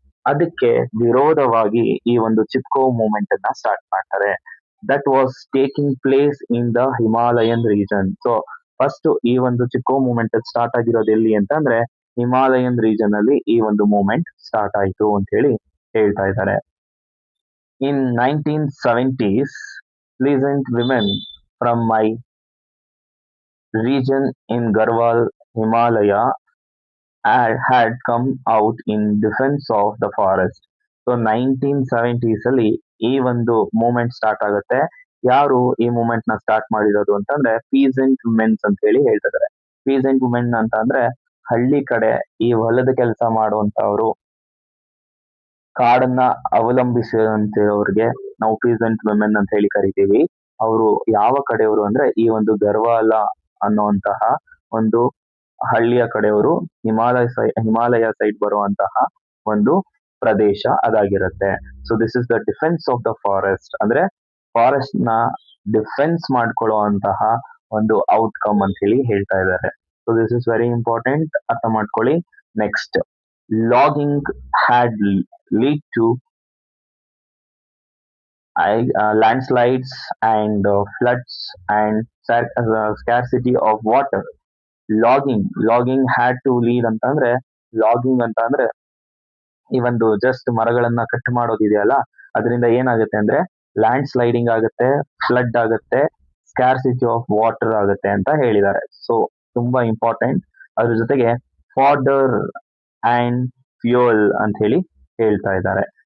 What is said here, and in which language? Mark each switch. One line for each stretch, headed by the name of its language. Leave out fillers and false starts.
Kannada: ಅದಕ್ಕೆ ವಿರೋಧವಾಗಿ ಈ ಒಂದು ಚಿಪ್ಕೋ ಮೂವ್ಮೆಂಟ್ ಅನ್ನ ಸ್ಟಾರ್ಟ್ ಮಾಡ್ತಾರೆ.
English: That was taking place in the Himalayan region.
Kannada: So first ಈ ಒಂದು ಚಿಪ್ಕೋ ಮೂವ್ಮೆಂಟ್ ಸ್ಟಾರ್ಟ್ ಆಗಿರೋದು ಎಲ್ಲಿ ಅಂತಂದ್ರೆ ಹಿಮಾಲಯನ್ ರೀಜನ್ ಅಲ್ಲಿ ಈ ಒಂದು ಮೂವ್ಮೆಂಟ್ ಸ್ಟಾರ್ಟ್ ಆಯ್ತು ಅಂತ ಹೇಳಿ ಹೇಳ್ತಾ ಇದ್ದಾರೆ.
English: In 1970s, pleasant women from my region in Garhwal, Himalaya had come out in defense of the forest.
Kannada: So 1970s ಅಲ್ಲಿ ಈ ಒಂದು ಮೂವ್ಮೆಂಟ್ ಸ್ಟಾರ್ಟ್ ಆಗುತ್ತೆ. ಯಾರು ಈ ಮೂವ್ಮೆಂಟ್ ನ ಸ್ಟಾರ್ಟ್ ಮಾಡಿರೋದು ಅಂತಂದ್ರೆ ಪೀಸೆಂಟ್ ವುಮೆನ್ಸ್ ಅಂತ ಹೇಳಿ ಹೇಳ್ತಾ ಇದ್ದಾರೆ. ಪೀಸೆಂಟ್ ವುಮೆನ್ ಅಂತ ಅಂದ್ರೆ ಹಳ್ಳಿ ಕಡೆ ಈ ಹೊಲದ ಕೆಲಸ ಮಾಡುವಂತವ್ರು, ಕಾಡನ್ನ ಅವಲಂಬಿಸಿದಂತಿರೋರಿಗೆ ನಾವು ಪೀಸೆಂಟ್ ವಿಮೆನ್ ಅಂತ ಹೇಳಿ ಕರಿತೀವಿ. ಅವರು ಯಾವ ಕಡೆಯವರು ಅಂದ್ರೆ ಈ ಒಂದು ಗರ್ವಾಲ ಅನ್ನುವಂತಹ ಒಂದು ಹಳ್ಳಿಯ ಕಡೆಯವರು, ಹಿಮಾಲಯ ಸೈಡ್ ಬರುವಂತಹ ಒಂದು ಪ್ರದೇಶ ಅದಾಗಿರುತ್ತೆ.
English: so this is the defence of the forest,
Kannada: ಅಂದ್ರೆ ಫಾರೆಸ್ಟ್ ನ ಡಿಫೆನ್ಸ್ ಮಾಡ್ಕೊಳ್ಳುವಂತಹ ಒಂದು ಔಟ್ಕಮ್ ಅಂತ ಹೇಳಿ ಹೇಳ್ತಾ ಇದ್ದಾರೆ.
English: so this is very important,
Kannada: ಅರ್ಥ ಮಾಡ್ಕೊಳ್ಳಿ.
English: Next, logging had lead to landslides and floods and scarcity of water.
Kannada: Logging had to lead ಅಂತಂದ್ರೆ, ಲಾಗಿಂಗ್ ಅಂತ ಅಂದ್ರೆ ಈ ಒಂದು ಜಸ್ಟ್ ಮರಗಳನ್ನ ಕಟ್ ಮಾಡೋದಿದೆಯಲ್ಲ, ಅದರಿಂದ ಏನಾಗುತ್ತೆ ಅಂದ್ರೆ ಲ್ಯಾಂಡ್ ಸ್ಲೈಡಿಂಗ್ ಆಗುತ್ತೆ, ಫ್ಲಡ್ ಆಗುತ್ತೆ, ಸ್ಕ್ಯಾರ್ಸಿಟಿ ಆಫ್ ವಾಟರ್ ಆಗುತ್ತೆ ಅಂತ ಹೇಳಿದ್ದಾರೆ. ಸೊ ತುಂಬಾ ಇಂಪಾರ್ಟೆಂಟ್. ಅದ್ರ ಜೊತೆಗೆ ಫಾಡರ್ ಅಂಡ್ ಫ್ಯೂಯಲ್ ಅಂತ ಹೇಳಿ ಹೇಳ್ತಾ ಇದ್ದಾರೆ.